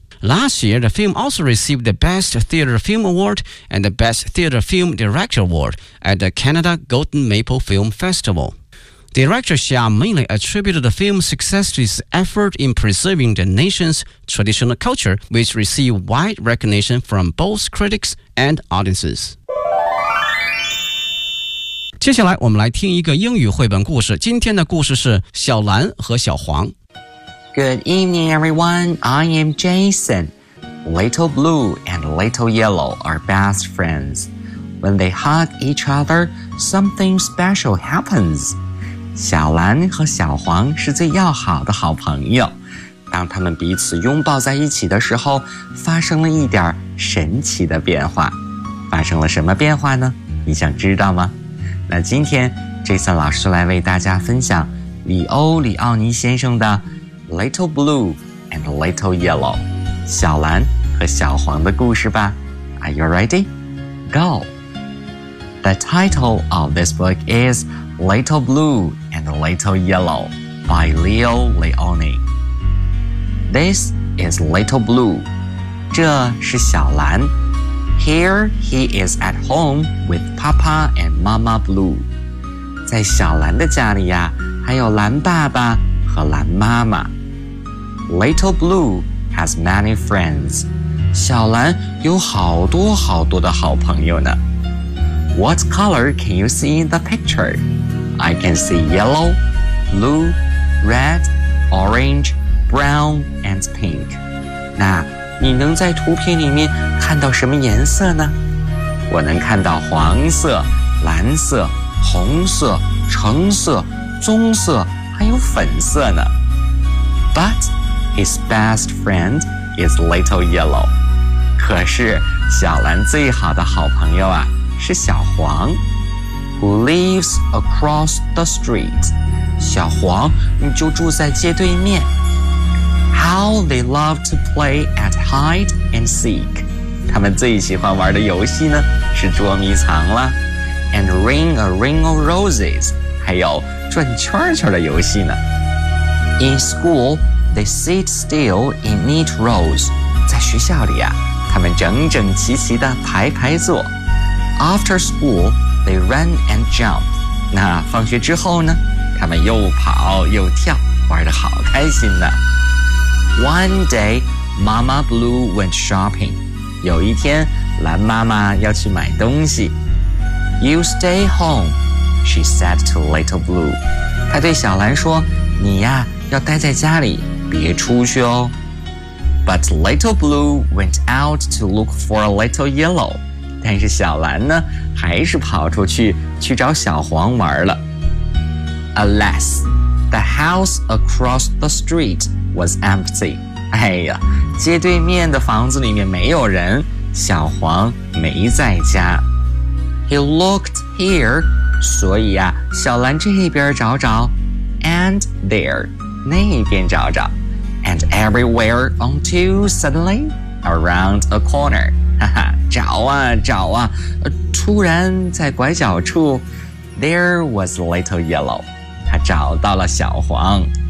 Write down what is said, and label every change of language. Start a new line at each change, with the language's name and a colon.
English: Last year, the film also received the Best Theater Film Award and the Best Theater Film Director Award at the Canada Golden Maple Film Festival. Director Xia mainly attributed the film's success to his effort in preserving the nation's traditional culture, which received wide recognition from both critics and audiences.
Chinese: 接下来我们来听一个英语绘本故事。今天的故事是小蓝和小黄。
English: Good evening, everyone. I am Jason. Little Blue and Little Yellow are best friends. When they hug each other, something special happens.
Chinese: 小蓝和小黄是最要好的好朋友，当他们彼此拥抱在一起的时候，发生了一点神奇的变化。发生了什么变化呢？你想知道吗？那今天 Jason 老师来为大家分享里欧·里奥尼先生的 Little Blue and Little Yellow 小蓝和小黄的故事吧。
English: Are you ready? Go! The title of this book isLittle Blue and Little Yellow by Leo Leoni. This is Little Blue.
Chinese: 这是小蓝。
English: Here he is at home with Papa and Mama Blue.
Chinese: 在小蓝的家里呀，还有蓝爸爸和蓝妈妈。
English: Little Blue has many friends.
Chinese: 小蓝有好多好多的好朋友呢。
English: What color can you see in the picture? I can see yellow, blue, red, orange, brown, and pink.
Chinese: 那你能在图片里面看到什么颜色呢？我能看到黄色、蓝色、红色、橙色、棕色，还有粉色呢。
English: But his best friend is little yellow.
Chinese: 可是小蓝最好的好朋友啊，是小黄。
English: Who lives across the street.
Chinese: 小黄就住在街对面。
English: How they love to play at hide and seek.
Chinese: 他们最喜欢玩的游戏呢是捉迷藏了。
English: And ring a ring of roses.
Chinese: 还有转圈圈的游戏呢。
English: In school, they sit still in neat rows.
Chinese: 在学校里啊，他们整整齐齐的排排坐。
English: After school,They run and jump.
Chinese: 那放学之后呢？他们又跑又跳，玩得好开心呢。
English: One day, Mama Blue went shopping.
Chinese: 有一天，蓝妈妈要去买东西。
English: You stay home, she said to Little Blue.
Chinese: 她对小蓝说，你呀，要待在家里，别出去哦。
English: But Little Blue went out to look for Little Yellow.
Chinese: 但是小蓝呢，还是跑出去，去找小黄玩了。
English: Alas, the house across the street was empty.
Chinese: 哎呀，街对面的房子里面没有人，小黄没在家。
English: He looked here,
Chinese: 所以啊，小蓝这边找找
English: ，and there,
Chinese: 那边找找
English: ，and everywhere until suddenly, around a corner,
Chinese: 哈哈，找啊找啊，突然在拐角处
English: ，there was Little Yellow,
Chinese: 他找到了小黄。